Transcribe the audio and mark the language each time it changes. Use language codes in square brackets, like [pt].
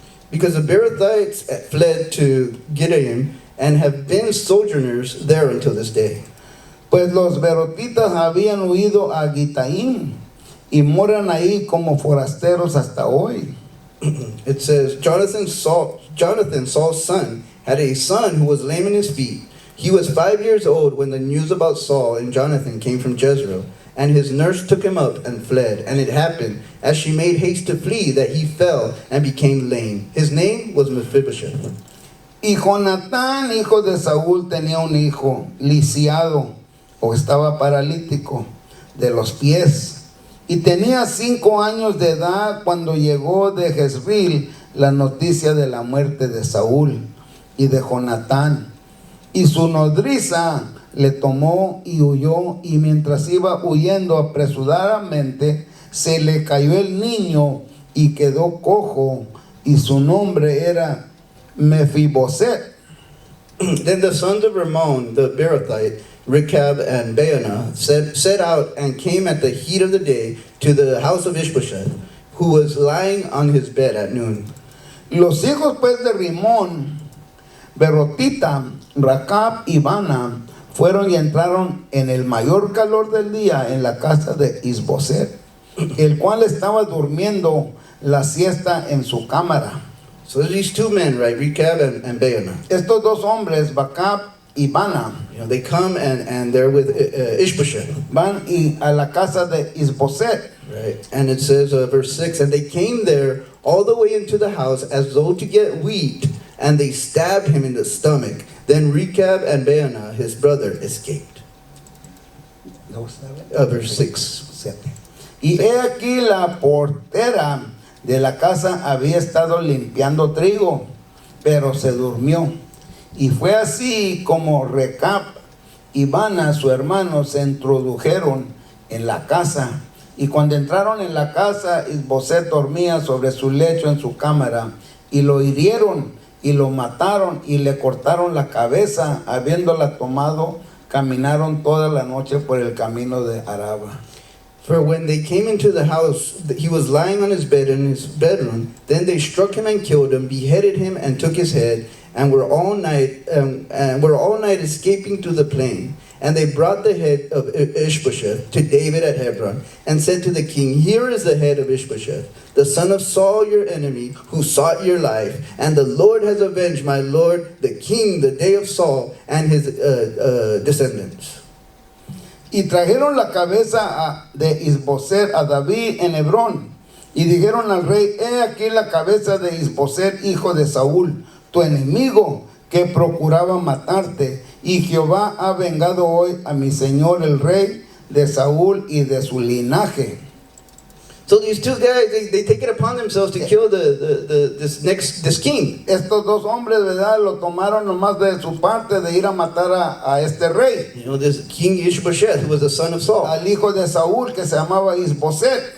[en] Because the Beerothites fled to Gideon and have been sojourners there until this day. [es] Pues los berotitas habían huido a Gitaim y moran ahí como forasteros hasta hoy. [en] It says, Jonathan, Saul's son, had a son who was lame in his feet. He was 5 years old when the news about Saul and Jonathan came from Jezreel, and his nurse took him up and fled. And it happened, as she made haste to flee, that he fell and became lame. His name was Mephibosheth. [es] Y Jonatán, hijo de Saúl, tenía un hijo lisiado, o estaba paralítico de los pies, y tenía 5 años de edad cuando llegó de Jezreel la noticia de la muerte de Saúl y de Jonatán. Y su nodriza le tomó y huyó, y mientras iba huyendo apresuradamente, se le cayó el niño y quedó cojo, y su nombre era Mefiboset. [en] Then the sons of Rimmon the Beerothite, Rechab and Baanah, set out and came at the heat of the day to the house of Ishbosheth, who was lying on his bed at noon. [es] Los hijos pues de Rimón, Berotita, Rachab y Bana fueron y entraron en el mayor calor del día en la casa de Isboset, el cual estaba durmiendo la siesta en su cámara. [en] So these two men, right, Rechab and Baanah, [es] Estos dos hombres, Rachab y Bana, [en] they come and they're with Ishbosheth, [es] van a la casa de Isboset. [en] right? And it says, verse 6, and they came there all the way into the house as though to get wheat, and they stabbed him in the stomach. Then Rechab and Baanah, his brother, escaped. Verse 6. [es] Y he aquí la portera de la casa había estado limpiando trigo, pero se durmió. Y fue así como Rechab y Bana, su hermano, se introdujeron en la casa. Y cuando entraron en la casa, Isboset dormía sobre su lecho en su cámara, y lo hirieron y lo mataron y le cortaron la cabeza. Habiéndola tomado, caminaron toda la noche por el camino de Araba. [en] For when they came into the house, he was lying on his bed in his bedroom. Then they struck him and killed him, beheaded him and took his head, and were all night escaping to the plain. And they brought the head of Ishbosheth to David at Hebron, and said to the king, Here is the head of Ishbosheth, the son of Saul your enemy, who sought your life. And the Lord has avenged my lord the king the day of Saul and his descendants. [es] Y trajeron la cabeza de Isboset a David en Hebrón, y dijeron al rey: He aquí la cabeza de Isboset, hijo de Saúl, tu enemigo, que procuraba matarte. Y Jehová ha vengado hoy a mi señor el rey de Saúl y de su linaje. [en] So these two guys, they take it upon themselves to kill this king. [es] Estos dos hombres, ¿verdad?, lo tomaron nomás de su parte de ir a matar a este rey, [en] You know, this King Ishbosheth, who was the son of Saul. [es] al hijo de Saúl, que se llamaba Isboset.